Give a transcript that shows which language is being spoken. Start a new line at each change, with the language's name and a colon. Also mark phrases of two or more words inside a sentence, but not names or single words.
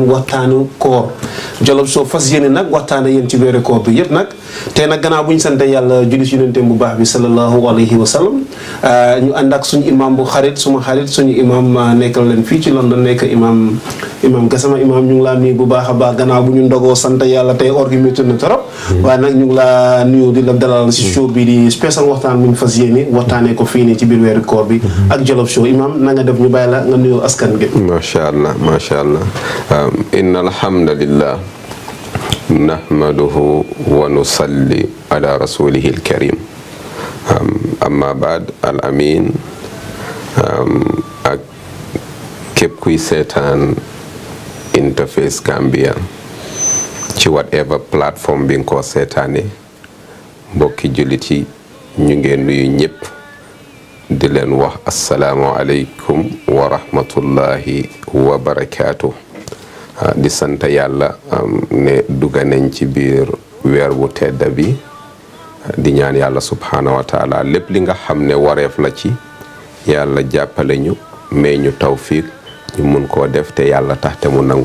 Wolof: waxtaanu koor Jollof Show fas yéene nag waxtaana yéen ci weeru koor bi yëpp nag tey nag gannaaw bu ñu sant yàlla julli ci yonent bu baax bi
Arabic: صلى الله عليه وسلم
Wolof: ñu ànd ak suñu imam bu xarit suma xarit suñu imam nekkal leen fii ci London nekk imam Gassama imam ñu ngi laa nuyu bu baax a baax gannaaw bu ñu ndogoo sant yàlla tey or gi métti na trop waaye nag ñu ngi laa nuyu di la dalal si show bi di spécial waxtaan bu ñu fas yéene waxtaanee ko fii nii ci biir weeru koor bi ak Jollof Show imam na nga def ñu bàyyi la nga nuyu askan gi.
Arabic: ما شاء الله إن الحمد لله نحمده ونصلي على رسوله الكريم أما بعد الأمين
Wolof: ak képp kuy seetaan Interface Gambia ci
English: whatever platform
Wolof: bi nga ko seetaane mbokki jullit yi ñu ngeen nuyu ñëpp di leen wax
Arabic: السلام عليكم ورحمة الله وبركاته
Wolof: di sant yàlla ne dugga nañ ci biir weer bu tedda bi di ñaan yàlla
Arabic: سبحانه وتعالى
Wolof: lépp li nga xam ne wareef la ci yàlla jàppale ñu may ñu tawfiq ñu mun koo def te yàlla tax te mu nangu.